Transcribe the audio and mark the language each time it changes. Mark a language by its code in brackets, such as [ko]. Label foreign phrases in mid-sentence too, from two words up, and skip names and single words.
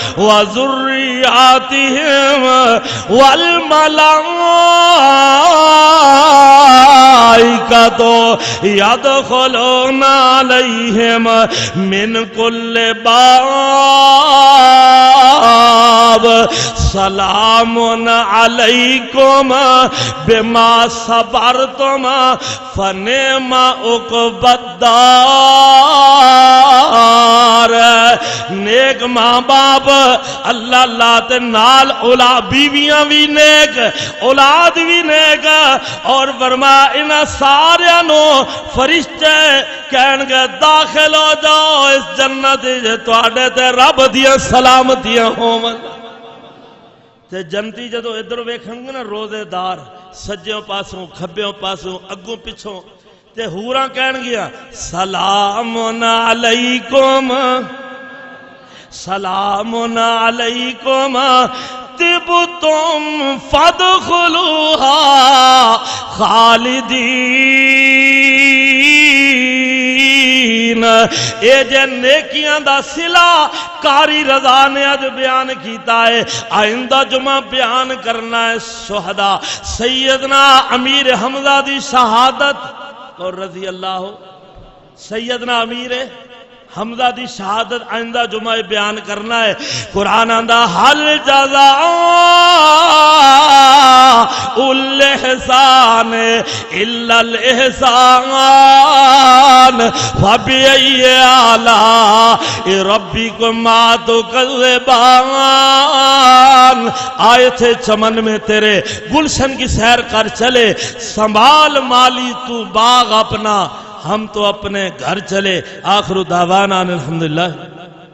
[ar] وذرياتهم والملائكة يدخلون عليهم من كل باب سلام علیکم بما صبرتم فنعم عقبی الدار [pa] نیک ماں باپ اللہ اللہ تے نال اولاد بیویاں بھی نیک اولاد بھی نیک اور فرمایا انہاں ساریاں نو فرشتے کہن گے داخل ہو جاؤ اس جنت جے تواڈے تے رب دیاں سلامتیاں ہون تے جنتی جدو ادھر ویکھن گے نا روزے دار سجیوں پاسوں کھبیوں پاسوں اگوں پچھوں تے ہوراں کہن گیا [ar] سلام علیکم سلام علیکم طبتم فادخلوها خالدین [pa] اے جے نیکیاں دا صلہ کاری رضا نے اج بیان کیتا ہے آئندہ جمعہ بیان کرنا ہے شہداء سیدنا امیر حمزہ دی شہادت اور [ar] رضی اللہ [pa] سیدنا امیر حمزہ دی شہادت آئندہ جمعہ بیان کرنا ہے. [ar] قرآن آندہ حل جزاء الاحسان الا الاحسان فبأي آلاء ربكما تكذبان. [ur] آئے تھے چمن میں تیرے گلشن کی سیر کر چلے، سنبھال مالی تو باغ اپنا، ہم تو اپنے گھر چلے. [ar] آخر دعوانا الحمدللہ.